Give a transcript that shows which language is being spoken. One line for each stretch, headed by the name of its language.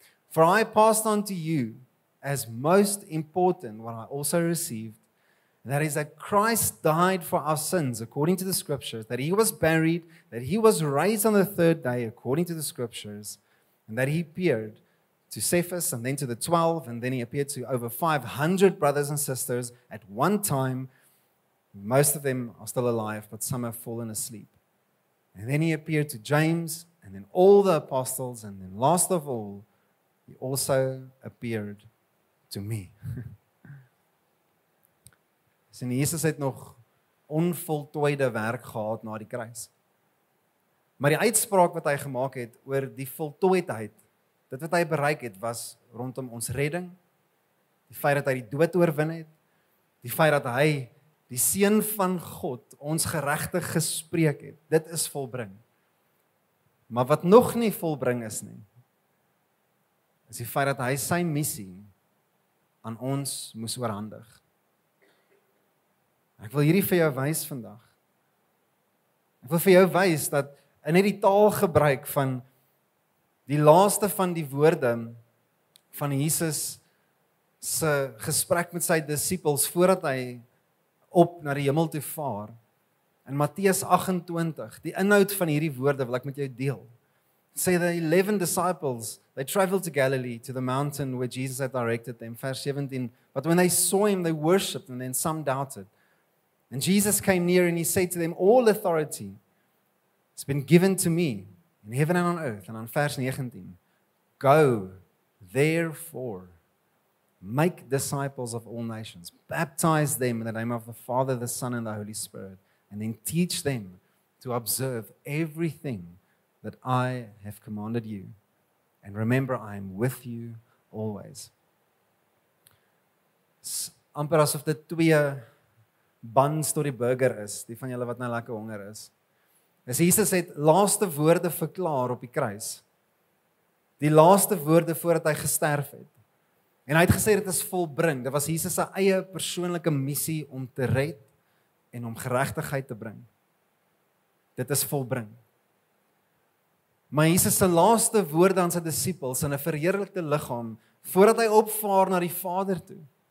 English: For I passed on to you as most important what I also received, and that is that Christ died for our sins according to the scriptures, that he was buried, that he was raised on the third day according to the scriptures, and that he appeared to Cephas and then to the 12, and then he appeared to over 500 brothers and sisters at one time. Most of them are still alive, but some have fallen asleep. And then he appeared to James, and then all the apostles, and then last of all, he also appeared to me.
Afrikaans: Sien, Jesus het nog onvoltooide werk gehad na die kruis. Maar die uitspraak wat hy gemaak het oor die voltooidheid, dit wat hy bereik het, was rondom ons redding, die feit dat hy die dood oorwin het, die feit dat hy, die Seun van God, ons geregtig gespreek het. Dit is volbring. Maar wat nog nie volbring is nie, is die feit dat hy sy missie aan ons moes oorhandig. Ek wil hierdie vir jou wys vandag. Ek wil vir jou wys dat in hierdie taalgebruik van die laaste van die woorde van Jesus se gesprek met sy disippels voordat hy op na die hemel toe vaar, in Matteus 28, die inhoud van hierdie woorde wil ek met jou deel.
English: Say the 11 disciples, they traveled to Galilee, to the mountain where Jesus had directed them. Verse 17, but when they saw him, they worshipped, and then some doubted. And Jesus came near and he said to them, all authority has been given to me in heaven and on earth.
Afrikaans: En dan vers 19,
English: Go, therefore, make disciples of all nations, baptize them in the name of the Father, the Son, and the Holy Spirit, and then teach them to observe everything that I have commanded you. And remember, I am with you always.
Afrikaans: Amper asof dit 2 buns tot die burger is, die van julle wat nou lekker honger is. Dis Jesus het laaste woorde verklaar op die kruis. Die laaste woorde voordat hy gesterf het. En hy het gesê dit is volbring. Dit was Jesus se eie persoonlike missie om te red en om geregtigheid te bring. Dit is volbring. Maar Jesus se laaste woorde aan sy disippels in 'n verheerlikte liggaam voordat hy opvaar na die Vader toe.